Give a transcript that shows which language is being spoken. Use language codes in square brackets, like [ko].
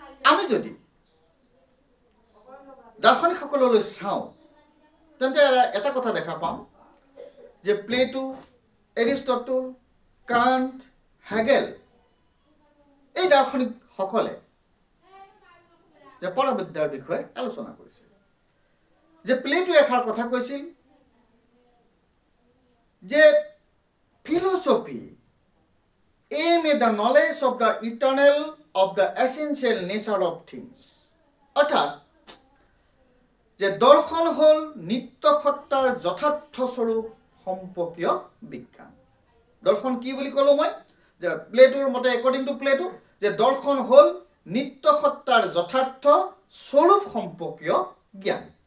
[as] আমি যদি দাৰ্শনিকসকললৈ চাওঁ তেন্তে এটা কথা দেখা পাম যে প্লেটো, এৰিষ্টটল, কাণ্ট, হেগেল, এই দাৰ্শনিকসকলে যে পৰাবিদ্যাৰ বিষয়ে আলোচনা কৰিছিল। যে প্লেটো এষাৰ কথা কৈছিল যে philosophy [en] aim at the knowledge of the eternal, of the essential nature of things. [as] অৰ্থাৎ যে দৰ্শন হ'ল নিত্য সত্তাৰ যথাৰ্থ স্বৰূপ সম্পৰ্কীয় বিজ্ঞান। দৰ্শন কি বুলি ক'লো মই, যে প্লেটোৰ মতে, [en] according to Plato, [as] যে দৰ্শন হ'ল নিত্য সত্তাৰ যথাৰ্থ স্বৰূপ সম্পৰ্কীয় জ্ঞান।